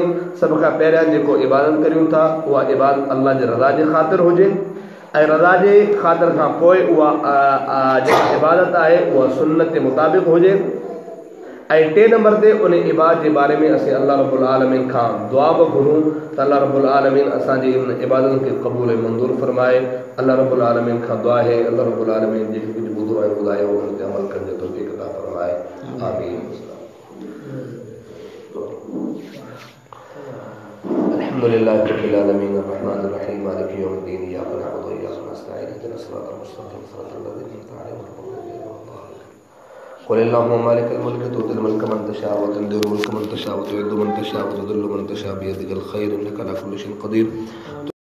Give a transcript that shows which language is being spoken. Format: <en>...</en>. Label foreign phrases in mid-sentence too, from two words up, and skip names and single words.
<sd>सभ खां पहिरियां जेको इबादत करियूं था उहा इबादत अल्लाह जे रज़ा जे ख़ातिर हुजे ऐं रज़ा जे ख़ातिर खां पोइ उहा जेका इबादत आहे उहा सुन्नत जे मुताबिक़ हुजे। ऐं टे नंबर ते उन इबादत जे बारे में असीं</sd> <ar>الله رب العالمين</ar> <sd>खां दुआ बि घुरूं त</sd> <ar>الله رب العالمين</ar> <sd>असांजी इन इबादतनि खे क़बूल ऐं मंज़ूर फरमाए।</sd> <ar>الله رب العالمين</ar> <sd>खां दुआ आहे</sd> <ar>الله رب العالمين</ar> <sd>जेके कुझु ॿुधो ऐं ॿुधायो उन ते अमल करण जो तौफ़ीक़ अता फरमाए। आमीन।</sd> <ar>الحمد لله رب العالمين الرحمن الرحيم مالك يوم الدين إياك نعبد وإياك نستعين اهدنا الصراط المستقيم صراط الذين أنعمت عليهم قل اللهم مالك الملك تؤتي الملك من تشاء وتنزع الملك من تشاء وتعز من تشاء وتذل من تشاء بيدك الخير إنك على كل شيء قدير.</ar>